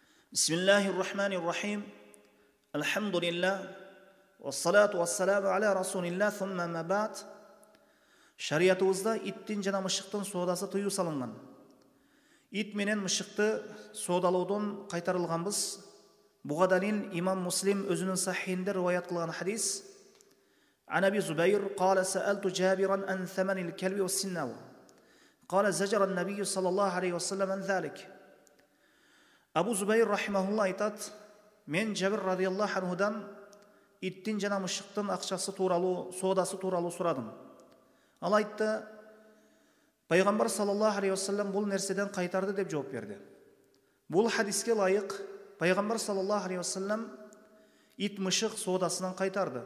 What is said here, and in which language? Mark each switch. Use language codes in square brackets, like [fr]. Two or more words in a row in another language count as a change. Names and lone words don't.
[ar] بسم الله الرحمن الرحيم. الحمد لله والصلاة والسلام على رسول الله ثم أما بعد. [ky] Şariatımızda ittin jana mышыктын соодасы тыюу салынган. Ит менен мышыкты соодалоодон кайтарылганбыз. Буга далил имам Муслим өзүнүн сахихинде риваят кылган хадис. [ar] عن أبي زبير قال سألت جابرا عن ثمن الكلب والسناور قال زجر النبي صلى الله عليه وسلم عن ذلك. [ky] Abu Zubayr rahimahullah айтат, мен Жабир [ar] رضي الله عنه [ky] иттин жана мышыктын акчасы тууралуу, соодасы тууралуу сурадым. Ал айтты, пайгамбар [ar] صلى الله عليه وسلم [ky] бул нерседен кайтарды деп жооп берди. Бул хадиске лайык пайгамбар [ar] صلى الله عليه وسلم [ky] ит мышык соодасынан кайтарды.